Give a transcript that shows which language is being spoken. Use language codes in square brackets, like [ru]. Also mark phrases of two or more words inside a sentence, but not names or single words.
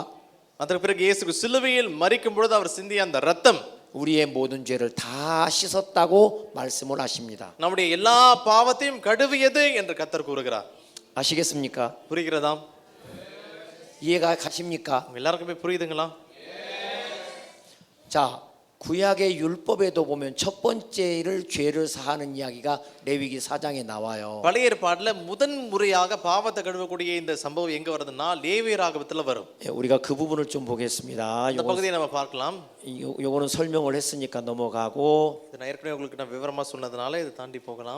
[ta] அதற்கு பிறகு இயேசு சிலுவையில் மரிக்கும் பொழுது அவர் சிந்திய அந்த இரத்தம் [ko] 우리의 모든 죄를 다 씻었다고 말씀을 하십니다. [ta] நம்முடைய எல்லா பாவத்தையும் கழுவியது என்று கர்த்தர் கூறுகிறார். [ko] 아시겠습니까? [ta] புரிகிறதா? [ko] 이해가 가십니까? [ta] எல்லாருக்குமே புரியுதுங்களா? [ko] 자, 구약의 율법에도 보면 첫 번째를 죄를 사하는 이야기가 레위기 4장에 나와요. [ta] பழைய ஏற்பாடுல முதன் முறையாக பாவத்தை கழுவக்கூடிய இந்த சம்பவம் எங்க வருதுன்னா லேவியராகமத்துல வரும். [ko] 예, 우리가 그 부분을 좀 보겠습니다. [ta] இந்த பகுதியை நம்ம பார்க்கலாம். [ko] 요거는 설명을 했으니까 넘어가고, [ta] இது நான் ஏற்கனவே உங்களுக்கு நான் விவரமா சொன்னதுனால இதை தாண்டி போகலாம்.